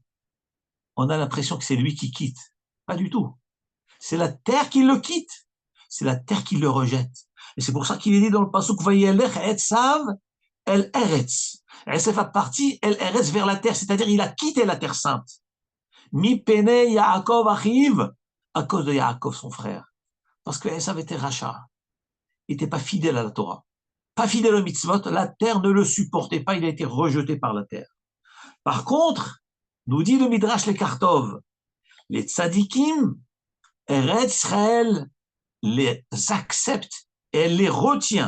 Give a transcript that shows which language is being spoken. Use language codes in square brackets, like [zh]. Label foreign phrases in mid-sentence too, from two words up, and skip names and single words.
[fr] On a l'impression que c'est lui qui quitte. Pas du tout. C'est la terre qui le quitte. C'est la terre qui le rejette. Et c'est pour ça qu'il est dit dans le pasuk [he] וילך עשו אל ארץ. [fr] Esav a parti [he] אל ארץ [fr] vers la terre, c'est-à-dire il a quitté la terre sainte. [he] מפני יעקב אחיו, [fr] à cause de Yaakov son frère. Parce que Esav était rachat. Il n'était pas fidèle à la Torah. Pas fidèle au mitzvot, la terre ne le supportait pas, il a été rejeté par la terre. Par contre, nous dit le Midrash les Kartov, les tzadikim, Eretz Israël les accepte et elle les retient.